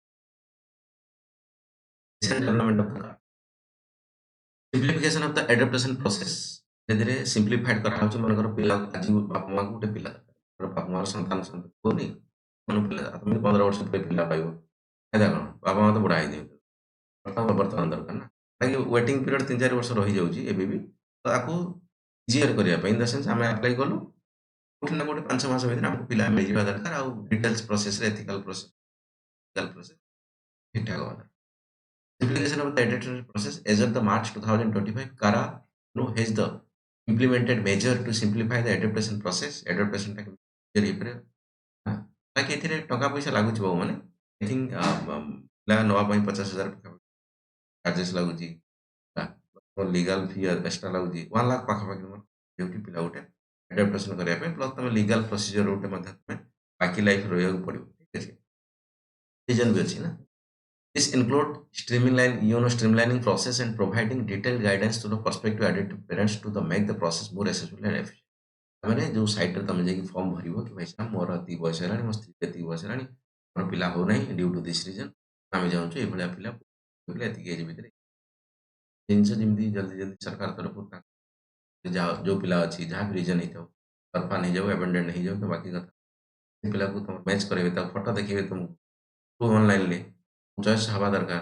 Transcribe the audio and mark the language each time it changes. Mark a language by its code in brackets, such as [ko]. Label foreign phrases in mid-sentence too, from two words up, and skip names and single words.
[en] development of simplification of the adaptation process [or] ଧୀରେ ସିମ୍ପ୍ଲିଫାଇଡ କରାହଉଛି ମନେକର ପିଲା ଆଜି ବାପା ମାଆକୁ ଗୋଟେ ପିଲା ବାପା ମାଆର ସନ୍ତାନ ହଉନି ପିଲା ତମେ 15 ବର୍ଷ ପରେ ପିଲା ପାଇବ ଫାଇଦା କ'ଣ ବାପା ମା ତ ବୁଢା ହେଇଯିବେ ବର୍ତ୍ତମାନ ଦରକାର ନା କାହିଁକି [en] waiting period [or] 3-4 ବର୍ଷ ରହିଯାଉଛି ଏବେ ବି ତାକୁ ଇଜିଅର କରିବା ପାଇଁ [en] in the sense [or] ଆମେ ଆପ୍ଲାଏ କଲୁ କୋଉଠି ନା କୋଉଠି 5 ମାସ ଭିତରେ ଆମକୁ ପିଲା ମିଳିଯିବା ଦରକାର ଆଉ ଡିଟେଲ୍ସ ପ୍ରୋସେସରେ [en] ethical process [or] ଠିକଠାକ ହବା ଦରକାର [en] Simplification of the editorial process as of the March 2025, CARA has the implemented measure to simplify the adaptation process [or] adaptationଟା କେମିତି clear ହେଇପାରିବ। ହଁ, ବାକି ଏଥିରେ ଟଙ୍କା ପଇସା ଲାଗୁଛି ବହୁମାନେ [en] I think [or] ପିଲା ନେବା ପାଇଁ 50,000 ପାଖାପାଖି ଚାର୍ଜେସ୍ ଲାଗୁଛି। [en] legal fee extra [or] ଲାଗୁଛି 1,00,000 ପାଖାପାଖି ମୋର ଯେଉଁଠି ପିଲା ଗୋଟେ ଆଡାପ୍ଟେସନ କରିବା ପାଇଁ ପ୍ଲସ୍ ତମେ [en] legal procedure [or] ଗୋଟେ ମଧ୍ୟ ତମେ ବାକି ଲାଇଫ୍ ରହିବାକୁ ପଡ଼ିବ ଠିକ୍ ଅଛି। ରିଜନ ବି ଅଛି ନା। [en] This include streamlining process and providing detailed guidance to the prospective adoptive parents to the make the process more accessible and efficient। [or] ତାମାନେ ଯୋଉ ସାଇଟରେ ତମେ ଯାଇକି ଫର୍ମ ଭରିବ କି ଭାଇ ସାହେବ ମୋର ଏତିକି ବୟସ ହେଲାଣି, ମୋ ସ୍ତ୍ରୀ ଏତିକି ବୟସ ହେଲାଣି, ମୋର ପିଲା ହଉନାହିଁ [en] due to this reason, [or] ଆମେ ଚାହୁଁଛୁ ଏଇଭଳିଆ ପିଲା ଏତିକି ଏଜ୍ ଭିତରେ ଜିନିଷ ଯେମିତି ଜଲ୍ଦି ଜଲ୍ଦି ସରକାର ତରଫରୁ ଯାହା ଯୋଉ ପିଲା ଅଛି ଯାହା ବି ରିଜନ୍ ହେଇଥାଉ, ଅର୍ଫାନ୍ ହେଇଯାଉ, ଆବାଣ୍ଡନ୍ଡ ହେଇଯାଉ ତ ବାକି କଥା ସେ ପିଲାକୁ ତମର ମ୍ୟାଚ୍ କରାଇବେ, ତାକୁ ଫଟୋ ଦେଖେଇବେ ତୁମକୁ ଅନଲାଇନରେ ଚଏସ୍ ହବା ଦରକାର।